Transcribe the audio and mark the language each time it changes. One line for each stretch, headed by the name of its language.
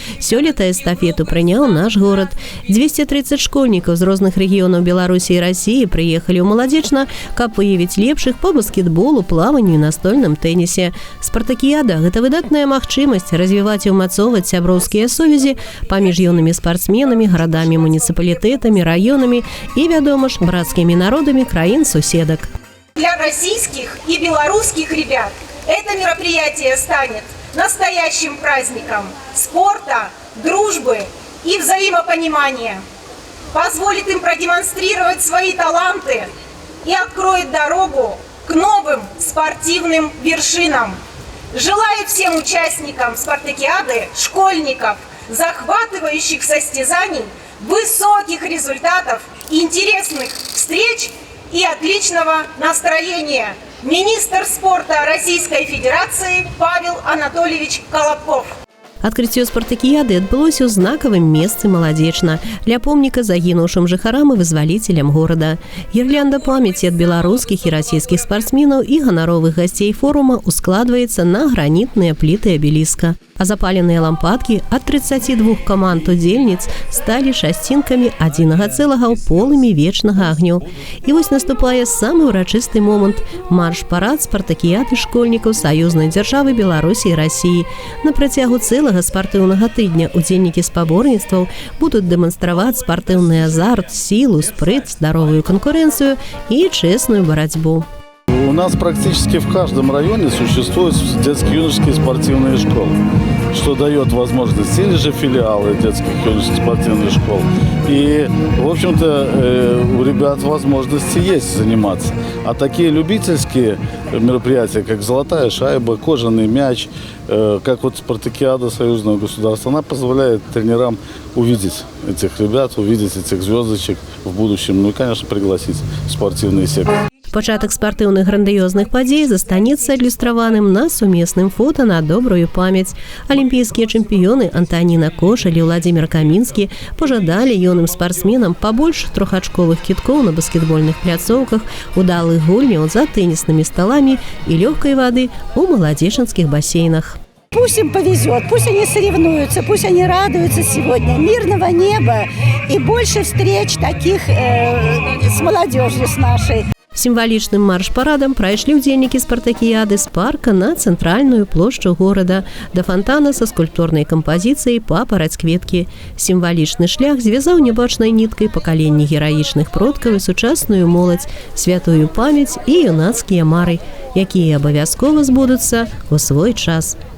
Belarusian: Сёлета эстафету прыняў наш горад. 230 школьнікаў з розных рэгіёнаў Беларусі і Расіі прыехалі ў Маладзечна, каб выявіць лепшых па баскетболу, плаванню і настольным тэнісе. Спартакіяда – гэта выдатная магчымасць развіваць і ўмацоўваць сяброўскія сувязі паміж юнымі спартсменамі, гарадамі, муніцыпалітэтамі, раёнамі і, вядома ж, брацкімі народамі краін-суседак.
Russian: Для российских и белорусских ребят это мероприятие станет настоящим праздником спорта, дружбы и взаимопонимания. Позволит им продемонстрировать свои таланты и откроет дорогу к новым спортивным вершинам. Желаю всем участникам спартакиады, школьников, захватывающих состязаний, высоких результатов, интересных встреч и отличного настроения. Министр спорта Российской Федерации Павел Анатольевич Колобков.
Belarusian: Адкрыццё спартакіяды адбылося ў знакавым месцы Маладзечна для помніка загінуўшым жыхарам і вызваліцелям горада. Гірлянда памяці ад беларускіх і расійскіх спартсменаў і ганаровых гасцей форума ускладваецца на гранітныя пліты абеліска. А запаленыя лампадкі ад 32 каманд удзельніц сталі шасцінкамі адзінага цэлага ў полымі вечнага агню. І вось наступае самы ўрачысты момант – марш-парад спартакіяды школьнікаў саюзнай дзяржавы Беларусі і Расіі. На працягу цэлага цэлага спартыўнага тыдня удзельнікі спаборніцтваў будуць дэманстраваць спартыўны азарт, сілу, спрыт, здаровую канкурэнцыю і чэсную барацьбу.
Russian: У нас практически в каждом районе существуют детско-юношеские спортивные школы, что дает возможность, или же филиалы детских юношеских спортивных школ. И, в общем-то, у ребят возможности есть заниматься. А такие любительские мероприятия, как «Золотая шайба», «Кожаный мяч», как вот спартакиада союзного государства, она позволяет тренерам увидеть этих ребят, увидеть этих звездочек в будущем, ну и, конечно, пригласить в спортивные секции.
Belarusian: Пачатак спартыўных грандыёзных падзей застанецца адлюстраваным на сумесным фота на добрую памяць. Алімпійскія чэмпіёны Антаніна Кошаль і Владзімір Камінскі пажадалі юным спартсменам пабольш трохачковых кідкоў на баскетбольных пляцоўках, удалых гульняў за тэнісными сталамі і лёгкай вады у маладзечанских бассейнах.
Russian: Пусть им повезет, пусть они соревнуются, пусть они радуются сегодня. Мирного неба и больше встреч таких с молодежью с нашей.
Belarusian: Сімвалічным марш-парадам прайшлі ўдзельнікі спартакіяды з парка на цэнтральную плошчу горада да фантана са скульптурнай кампазіцыяй «Папараць кветкі». Сімвалічны шлях звязаў нябачнай ніткай пакаленні гераічных продкаў і сучасную моладзь, святую памяць і юнацкія мары, якія абавязкова збудуцца ў свой час.